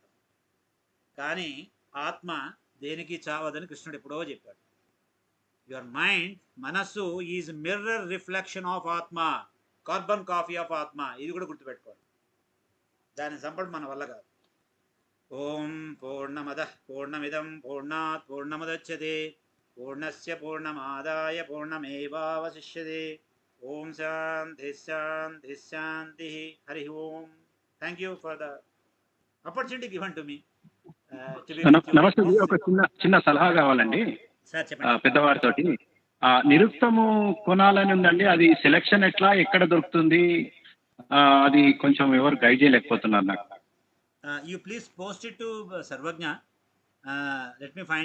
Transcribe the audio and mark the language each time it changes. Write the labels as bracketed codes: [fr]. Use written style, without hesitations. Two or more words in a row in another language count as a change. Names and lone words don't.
[te] కానీ ఆత్మ దేనికి చావదని కృష్ణుడు ఎప్పుడో చెప్పాడు. [en] your mind, మనస్సు is mirror reflection of ఆత్మ, carbon copy of ఆత్మ. [te] ఇది కూడా గుర్తుపెట్టుకోవాలి. దాన్ని చంపడం మన వల్ల కాదు. [sa] ఓం పూర్ణమద పూర్ణమిదం పూర్ణాత్ పూర్ణముదచ్యతే పూర్ణస్య పూర్ణమాదాయ పూర్ణమేవావశిష్యతే. ఓం శాంతి శాంతి శాంతి. హరి ఓం. [en] thank you for the opportunity given to me. [te] నమస్తే. ఒక చిన్న సలహా కావాలండి పెద్దవారితోటి. నిరుక్తము కొనాలని ఉందండి, అది సెలెక్షన్ ఎట్లా, ఎక్కడ దొరుకుతుంది? అది కొంచెం ఎవరు గైడ్ చేయలేకపోతున్నారు నాకు. [en] you please post it to సర్వజ్ఞ. let me find